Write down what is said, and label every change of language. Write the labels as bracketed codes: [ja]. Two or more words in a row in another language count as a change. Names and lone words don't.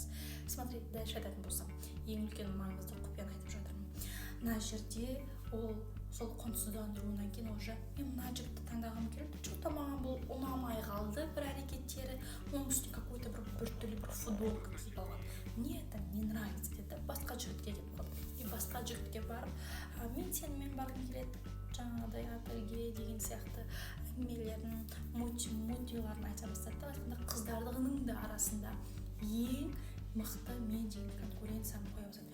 [ru] Смотри, дальше [kk] айтатын болсам, ең үлкен маңызды құпияны айтып жатырмын. Мына жерде ол сол құнсыздандыруынан кейін уже мен мына жігітті таңдағым келді, что-то маған бұл ұнамай қалды, бір әрекеттері, оның үстіне какой-то бір түрлі бір футболка киіп алған. [ru] Мне это не нравится деді, басқа жігітке кетіп қалды. [kk] И басқа жігітке барып, мен сенімен барғым келеді, жаңағыдай бірге деген сияқты әңгімелерін, мотивларын айта бастады. Қыздардың да арасында ең мықты мен деген конкуренцияны қоя бастады.